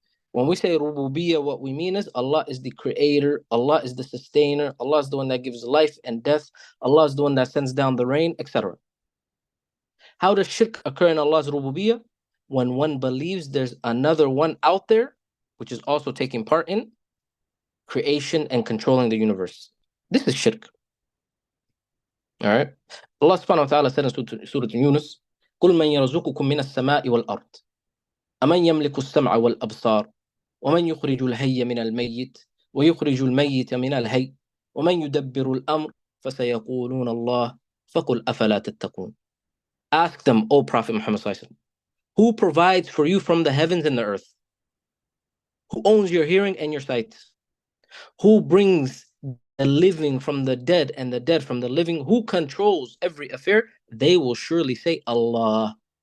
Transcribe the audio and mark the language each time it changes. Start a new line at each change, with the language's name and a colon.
English: When we say rububiyyah, what we mean is Allah is the creator, Allah is the sustainer, Allah is the one that gives life and death, Allah is the one that sends down the rain, etc. How does shirk occur in Allah's rububiyyah? When one believes there's another one out there, which is also taking part in creation and controlling the universe. This is shirk. All right. Allah subhanahu wa ta'ala said in Surah Yunus,
Arabic: قُلْ مَنْ يَرْزُقُكُم مِّنَ السَّمَاءِ وَالْأَرْضِ أَمَنْ يَمْلِكُ السَّمْعَ وَالْأَبْصَارَ وَمَنْ يُخْرِجُ الْحَيَّ مِنَ الْمَيِّتِ وَيُخْرِجُ الْمَيِّتَ مِنَ الْحَيِّ وَمَنْ يُدَبِّرُ الْأَمْرَ فَسَيَقُولُونَ اللَّهُ فَقُلْ أَفَلَا تَتَّقُونَ.
English: Ask them, O Prophet Muhammad sallallahu alaihi wasallam, who provides for you from the heavens and the earth? Who owns your hearing and your sight? Who brings the living from the dead and the dead from the living? Who controls every affair? They will surely say, Allah.